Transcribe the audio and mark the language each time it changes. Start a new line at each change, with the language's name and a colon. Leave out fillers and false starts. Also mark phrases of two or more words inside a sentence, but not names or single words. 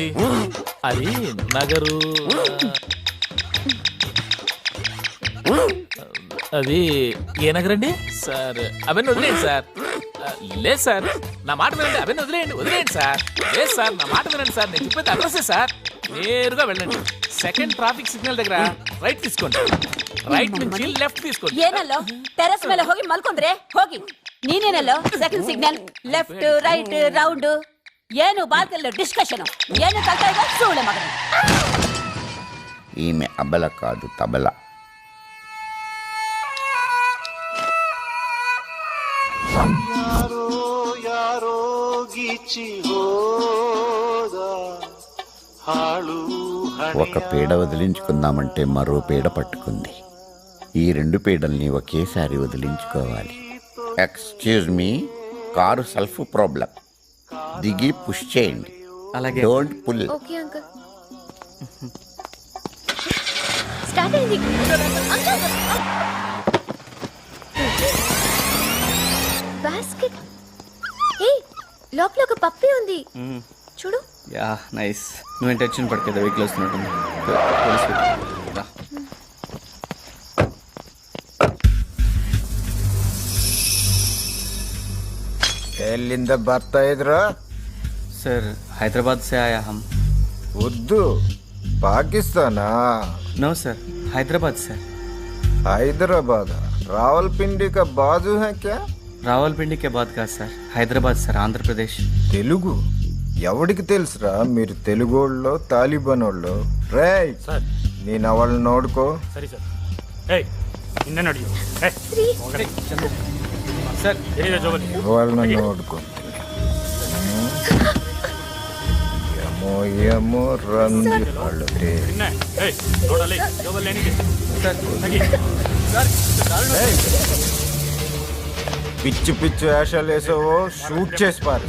Telugu: అది నగరు. అది ఏ నగరండి సార్? అవన్నీ వదిలేయండి సార్. లేదు సార్, నా మాట వినండి. అవన్నీ వదిలేయండి సార్. లేదు సార్, నా మాట వినండి సార్. నేను చెప్పేది అడ్రస్సే సార్. నేరుగా వెళ్ళండి.
English: second traffic signal
Telugu: దగ్గర రైట్ తీసుకోండి. ರೈಟ್ నుంచి ಲೆಫ್ಟ್ తీసుకోండి.
Kannada: ಏನಲ್ಲೋ ಟೆರೆಸ್ ಮೇಲೆ ಹೋಗಿ ಮಲ್ಕೊಂಡ್ರೆ ಹೋಗಿ. ನೀನೇನಲ್ಲೋ
English: second signal left right round
Kannada: ಏನು ಬಾತಲ್ಲ ಡಿಸ್ಕಷನ್ ಏನು ಕಲ್ತಾ ಇದ್ದ ಸೂಳೆ ಮಗನ.
Telugu: ఈమె అబల కాదు తబల.
Kannada: ಯಾರೋ ಗೀಚಿ ಹೋದ ಹಾಳು.
Telugu: ఒక పీడ వదిలించుకుందామంటే మరో పీడ పట్టుకుంది. ఈ 2 పీడల్ని ఒకేసారి వదిలించుకోవాలి.
English: Excuse me,
Telugu: కారు
English: self problem.
Telugu: దిగి పుష్ చేయండి. అలాగే.
English: Don't pull.
Telugu: ఓకే అంకుల్. స్టార్ట్ అయింది. బాస్కెట్. ఏ లోపల ఒక పప్పి ఉంది చూడు.
English: Ya nice.
Telugu: నువ్వు టెన్షన్ పడకేదా, వెహికల్ వస్తున్నట్టుంది.
Kannada: ಎಲ್ಲಿಂದ ಬರ್ತಾ ಇದ್ರು?
Hindi: सर हैदराबाद से आया हम. उर्दू पाकिस्तान? नो सर, हैदराबाद से. हैदराबाद रावलपिंडी का बाजू है क्या? రావల్పిండి के बाद का सर, हैदराबाद सर, आंध्र प्रदेश.
Telugu: తెలుగు ఎవడికి తెలుసురా? మీరు తెలుగోళ్ళు తాలిబాన్ వాళ్ళు. రేయ్ నేను
Kannada: ಅವಳನ್ನ ನೋಡ್ಕೋ. ಸರಿ ಸರ್. ಏಯ್ ಇನ್ನೇ ನೋಡಿ. ಸರ್ ಏನಿದೆ ಜೋಬಲ್ಲಿ? ಅವಳನ್ನ ನೋಡ್ಕೊಂತೀನಿ. ಯಮೋ ಯಮೋ ರಂದಿ ಹಳದೆ. ಏಯ್ ನೋಡಲ್ಲಿ ಜೋಬಲ್ಲಿ ಏನಿದೆ? ಸರ್ ನಗಿ.
Telugu: ఏయ్, పిచ్చి పిచ్చి వేషాలు వేసావో షూట్ చేసి పారు.